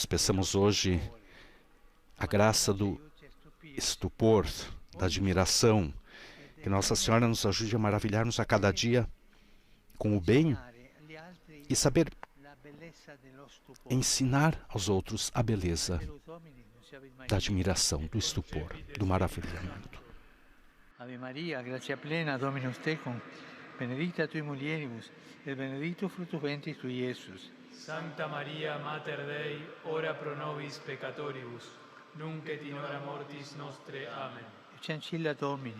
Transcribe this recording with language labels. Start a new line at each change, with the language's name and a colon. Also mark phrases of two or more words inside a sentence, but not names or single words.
Portuguese: Peçamos hoje a graça do estupor, da admiração. Que Nossa Senhora nos ajude a maravilhar-nos a cada dia com o bem e saber ensinar aos outros a beleza da admiração, do estupor, do maravilhamento.
Latin: Ave Maria, gratia plena, Dominus tecum, benedicta tui mulieribus, et benedictus fructus ventris tui, Iesus. Sancta Maria, Mater Dei, ora pro nobis peccatoribus, nunc et in hora mortis nostre. Amen. Chancilla Domini.